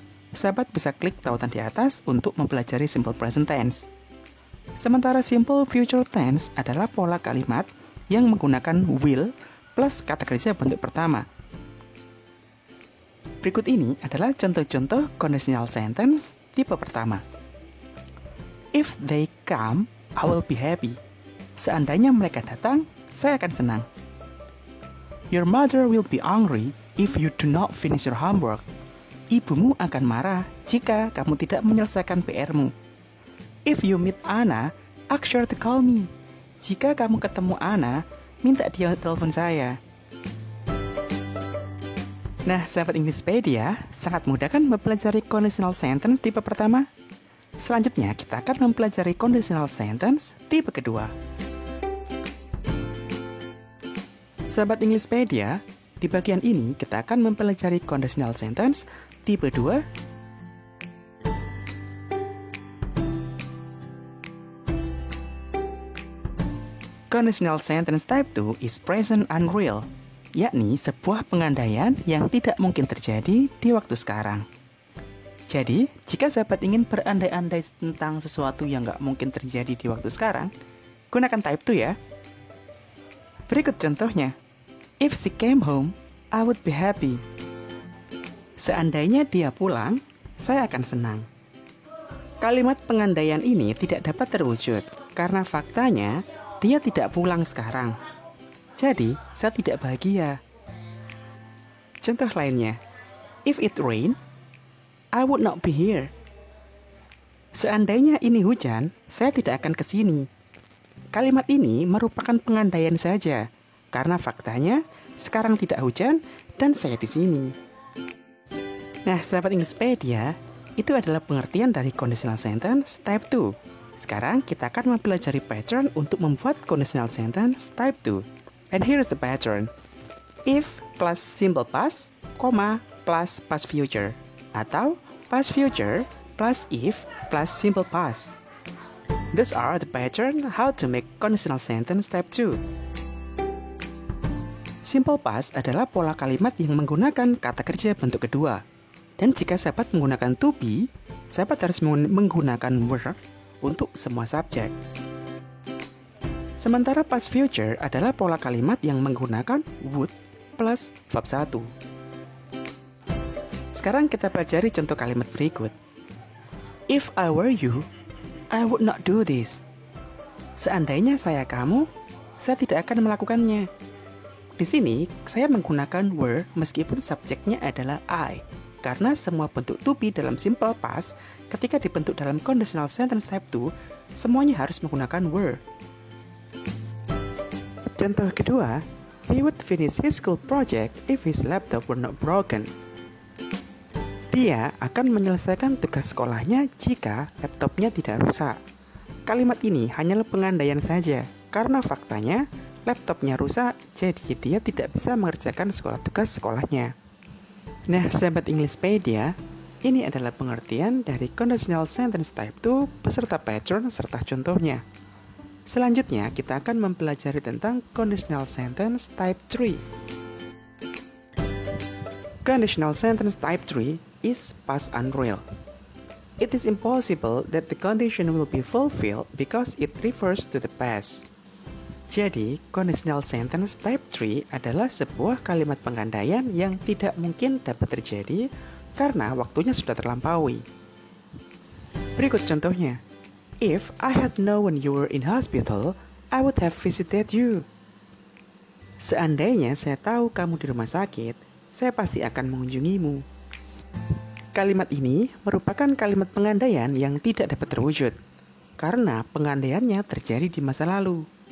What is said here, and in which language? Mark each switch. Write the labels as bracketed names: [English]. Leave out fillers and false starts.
[Indonesian] Sahabat bisa klik tautan di atas untuk mempelajari simple present tense. Sementara simple future tense adalah pola kalimat yang menggunakan will plus kata kerja bentuk pertama. Berikut ini adalah contoh-contoh conditional sentence tipe pertama. [English] If they come, I will be happy. [Indonesian] Seandainya mereka datang, saya akan senang. [English] Your mother will be angry if you do not finish your homework. [Indonesian] Ibumu akan marah jika kamu tidak menyelesaikan PR-mu. [English] If you meet Anna, ask her to call me. [Indonesian] Jika kamu ketemu Anna, minta dia telepon saya. Nah, sahabat Englishpedia, sangat mudah kan mempelajari conditional sentence tipe pertama? Selanjutnya, kita akan mempelajari conditional sentence tipe kedua. Sahabat Englishpedia, di bagian ini kita akan mempelajari conditional sentence tipe 2. [English] Conditional sentence type 2 is present unreal, [Indonesian] yakni sebuah pengandaian yang tidak mungkin terjadi di waktu sekarang. Jadi, jika sahabat ingin berandai-andai tentang sesuatu yang nggak mungkin terjadi di waktu sekarang, gunakan type 2 ya. Berikut contohnya. [English] If she came home, I would be happy. [Indonesian] Seandainya dia pulang, saya akan senang. Kalimat pengandaian ini tidak dapat terwujud, karena faktanya dia tidak pulang sekarang. Jadi, saya tidak bahagia. Contoh lainnya. [English] If it rain, I would not be here. [Indonesian] Seandainya ini hujan, saya tidak akan ke sini. Kalimat ini merupakan pengandaian saja, karena faktanya sekarang tidak hujan dan saya di sini. Nah, sahabat Englishpedia, itu adalah pengertian dari conditional sentence type 2. Sekarang kita akan mempelajari pattern untuk membuat conditional sentence type 2. [English] And here is the pattern. If plus simple past, plus past future. Atau past future plus if plus simple past. These are the pattern how to make conditional sentence type 2. [Indonesian] Simple past adalah pola kalimat yang menggunakan kata kerja bentuk kedua. Dan jika sahabat menggunakan to be, sahabat harus menggunakan were untuk semua subjek. Sementara past future adalah pola kalimat yang menggunakan would plus verb 1. Sekarang kita pelajari contoh kalimat berikut. [English] If I were you, I would not do this. [Indonesian] Seandainya saya kamu, saya tidak akan melakukannya. Di sini, saya menggunakan were meskipun subjeknya adalah I. Karena semua bentuk to be dalam simple past, ketika dibentuk dalam conditional sentence type 2, semuanya harus menggunakan were. Contoh kedua, [English] he would finish his school project if his laptop were not broken. [Indonesian] Dia akan menyelesaikan tugas sekolahnya jika laptopnya tidak rusak. Kalimat ini hanyalah pengandaian saja, karena faktanya laptopnya rusak, jadi dia tidak bisa mengerjakan tugas sekolahnya. Nah, sahabat Englishpedia, ini adalah pengertian dari conditional sentence type 2 beserta pattern serta contohnya. Selanjutnya, kita akan mempelajari tentang conditional sentence type 3. [English] Conditional sentence type 3 is past unreal. It is impossible that the condition will be fulfilled because it refers to the past. [Indonesian] Jadi, conditional sentence type 3 adalah sebuah kalimat pengandaian yang tidak mungkin dapat terjadi karena waktunya sudah terlampaui. Berikut contohnya. [English] If I had known you were in hospital, I would have visited you. [Indonesian] Seandainya saya tahu kamu di rumah sakit, saya pasti akan mengunjungimu. Kalimat ini merupakan kalimat pengandaian yang tidak dapat terwujud, karena pengandaiannya terjadi di masa lalu.